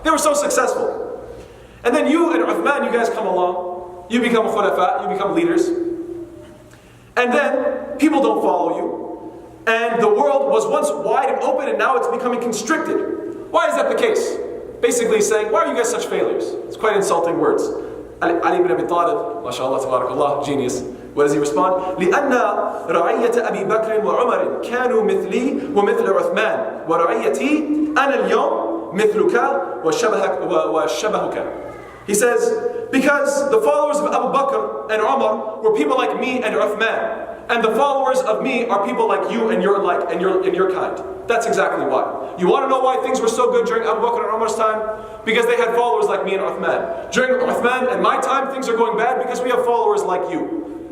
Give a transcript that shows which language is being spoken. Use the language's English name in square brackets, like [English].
[English] They were so successful. And then you and Uthman, you guys come along, you become khulafa, you become leaders, and then people don't follow you, and the world was once wide and open, and now it's becoming constricted. Why is that the case? Basically saying, why are you guys such failures? It's quite insulting words. Ali ibn Abi Talib, mashallah, tabarakallah, genius. What does he respond? [Arabic] لأن رعية أبي بكر وعمر كانوا مثلي ومثل عثمان ورعيتي أنا اليوم مثلك وشبهك. [English] He says, because the followers of Abu Bakr and Umar were people like me and Uthman, and the followers of me are people like you and your kind. That's exactly why. You want to know why things were so good during Abu Bakr and Umar's time? Because they had followers like me and Uthman. During Uthman and my time, things are going bad because we have followers like you.